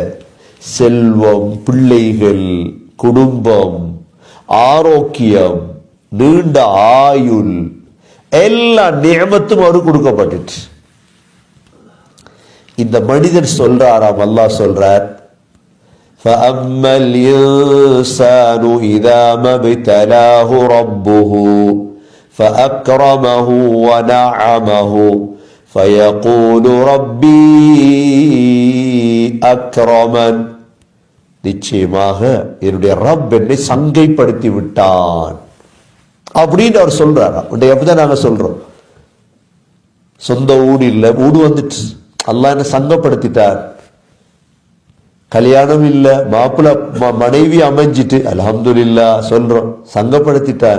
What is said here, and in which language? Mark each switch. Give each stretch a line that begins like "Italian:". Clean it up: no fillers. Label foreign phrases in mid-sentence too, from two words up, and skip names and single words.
Tamil: செல்வம், பிள்ளைகள், குடும்பம், ஆரோக்கியம், நீண்ட ஆயுள், எல்லா நிஅமத்தும் அவருக்கு கொடுக்கப்பட்டுச்சு. இந்த மனிதர் சொல்றாராம், அல்லாஹ் சொல்றார்,
Arabic: فَأَمَّا الْإِنسَانُ إِذَا مَا ابْتَلَاهُ رَبُّهُ فَأَكْرَمَهُ وَنَعَّمَهُ فَيَقُولُ رَبِّي أَكْرَمَنِ.
Tamil: நிச்சயமாக என்னுடைய ரப் என்னை சங்கைப்படுத்தி விட்டான் அப்படின்னு அவர் சொல்றாரா. எப்படிதான் நாங்க சொல்றோம், சொந்த ஊடு இல்லை, ஊடு வந்துட்டு அல்லாஹ் என்ன சங்கப்படுத்திட்டார். கல்யாணம் இல்ல, மாப்பிள்ள மனைவி அமைஞ்சிட்டு அல்ஹம்துலில்லாஹ் சொல்றோம், சங்கப்படுத்திட்டார்.